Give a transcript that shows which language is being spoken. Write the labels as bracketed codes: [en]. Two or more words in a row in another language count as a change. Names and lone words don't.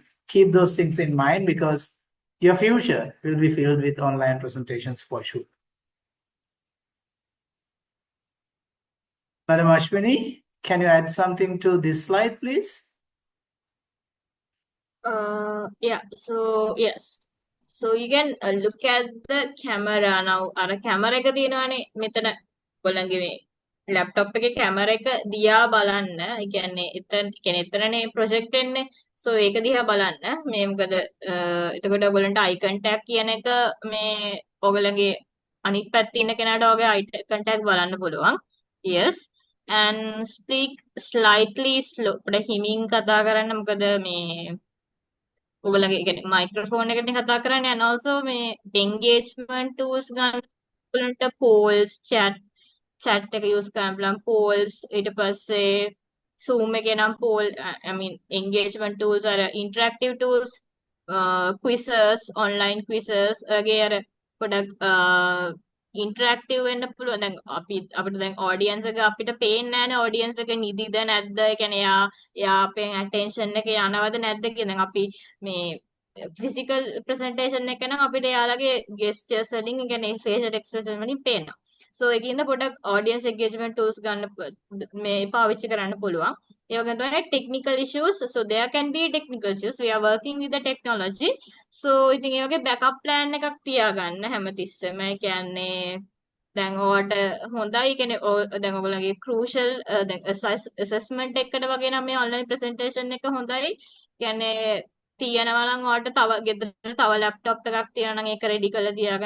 [en] Keep those things in mind because your future will be filled with online presentations for sure. Madam Ashwini, can you add something to this slide, please? Yeah, so yes. So you can look at the camera now. [si] අර camera එක තියෙනවානේ මෙතන ඔයගොල්ලන්ගේ මේ laptop එකේ camera එක දිහා බලන්න. ඒ කියන්නේ එතනනේ project වෙන්නේ. So ඒක දිහා බලන්න. මේ මොකද එතකොට ඔයගොල්ලන්ට [en] eye contact [si] කියන එක මේ ඔයගොල්ලන්ගේ අනිත් පැත්තේ ඉන්න කෙනාට ඔයගේ [en] eye contact [si] බලන්න පුළුවන්. [en] Yes. And speak slightly slow. [si] පොඩ හිමින් කතා කරන්න. මොකද මේ ඔයගොල්ලන්ගේ කියන්නේ මයික්‍රොෆෝන් එකකින් කතා කරන්නේ [en] and also [si] මේ [en] engagement tools [si] ගන්න ඔයගොල්ලන්ට [en] polls chat [si] එක use කරන්න පුළුවන් polls ඊට පස්සේ zoom එකේ නම් [en] poll I mean engagement tools are interactive tools quizzes online quizzes [si] වගේ අර පොඩක් ඉන්ටරැක්ටිව් වෙන්න පුළුවන්. දැන් අපිට දැන් ඔඩියන්ස් එක අපිට පේන්නේ නැහැනේ ඔඩියන්ස් එක නිදිද නැද්ද? ඒ කියන්නේ එයා අපේ ඇටෙන්ෂන් එක යනවද නැද්ද කියන. දැන් අපි මේ [en] physical presentation [si] එක නම් අපිට එයාලගේ ගෙස්චර්ස් වලින් ඒ කියන්නේ [en] facial expression [si] වලින් පේනවා. So ඒකින්ද පොඩක් [en] audience engagement tools [si] ගන්න මේ පාවිච්චි කරන්න පුළුවන්. ඒ වගේම තමයි [en] technical issues. So there can be technical issues. We are working with the technology. [si] So ඉතින් ඒ වගේ [en] backup plan [si] එකක් තියාගන්න හැමතිස්සෙම. ඒ කියන්නේ දැන් ඔයාට හොඳයි කියන්නේ දැන් ඔයගොල්ලන්ගේ crucial දැන් assessment එකකට වගේ නම් මේ [en] online presentation [si] එක හොඳයි. කියන්නේ තියෙනවා නම් ඔයාලට තව ගෙදර තව ලැප්ටොප් එකක් තියෙනවා නම් ඒක රෙඩි කරලා තියාගන්න.